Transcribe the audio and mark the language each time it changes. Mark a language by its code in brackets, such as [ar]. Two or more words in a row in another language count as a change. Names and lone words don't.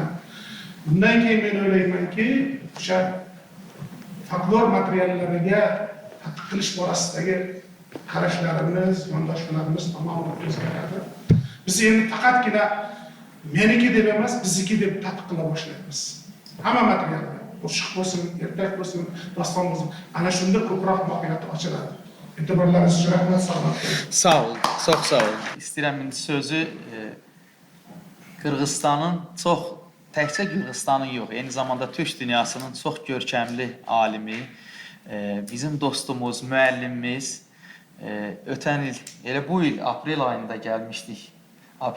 [uz] Bundan keyin men o'ylaymanki, o'sha folklor materiallariga tadqiq qilish borasidagi qarashlarimiz, yondashmalarimiz tamomila o'zgaradi. Biz endi faqatgina meniki deb emas, bizniki deb tadqiq qila boshlaymiz. Hamma materiallar, qo'shiq bo'lsin, ertak bo'lsin, doston bo'lsin, ana shunda ko'proq mohiyati ochiladi. E'tiborlaringiz uchun rahmat, salomat bo'ling. [az] Sağ olun, çox sağ olun. İstəyirəm indi sözü Qırğızstanın çox təkcə Qırğızstanın yox, eyni zamanda Türk dünyasının çox görkəmli alimi, bizim dostumuz, müəllimimiz, ötən il, elə bu il aprel ayında gəlmişdik.